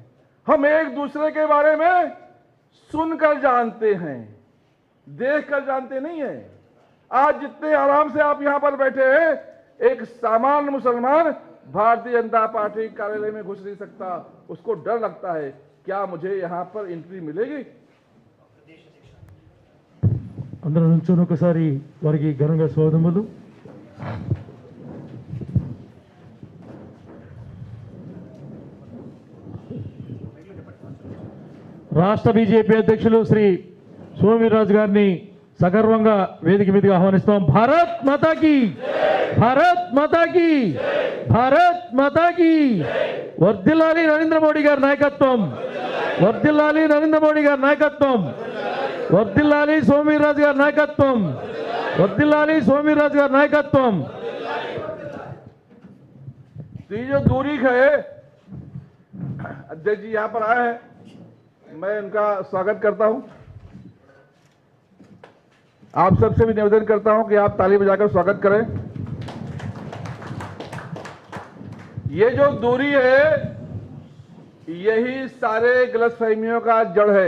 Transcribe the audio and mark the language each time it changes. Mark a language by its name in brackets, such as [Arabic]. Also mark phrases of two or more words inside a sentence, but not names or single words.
[Hindi] हम एक दूसरे के बारे में सुनकर जानते हैं, देखकर जानते नहीं है। आज जितने आराम से आप यहां पर बैठे हैं, एक सामान्य मुसलमान भारतीय जनता पार्टी कार्यालय में घुस नहीं सकता। उसको डर लगता है, क्या मुझे यहां पर एंट्री मिलेगी? [Telugu] అందరూ నుంచొని ఒకసారి వారికి ఘనంగా స్వాగతములు. రాష్ట్ర బీజేపీ అధ్యక్షులు శ్రీ సోమవీర్రాజు గారిని సగర్వంగా వేదిక మీదకి ఆహ్వానిస్తాం. [Hindi] भारत माता की भारत माताकी भारत माताकी [Telugu] భారత్ మాతాకి వర్ధిల్లాలి నరేంద్ర మోడీ గారి నాయకత్వం వర్ధిల్లాలి నరేంద్ర మోడీ గారి నాయకత్వం వర్ధిల్లాలి సోమవీర్రాజు గారి నాయకత్వం వర్ధిల్లాలి సోమవీర్రాజు గారి నాయకత్వం [Hindi] तो ये जो दूरी है, अध्यक्ष जी यहाँ पर आए हैं, मैं उनका स्वागत करता हूं। आप सबसे भी निवेदन करता हूं कि आप ताली बजाकर स्वागत करें। ये जो दूरी है, यही सारे गलतफहमियों का जड़ है।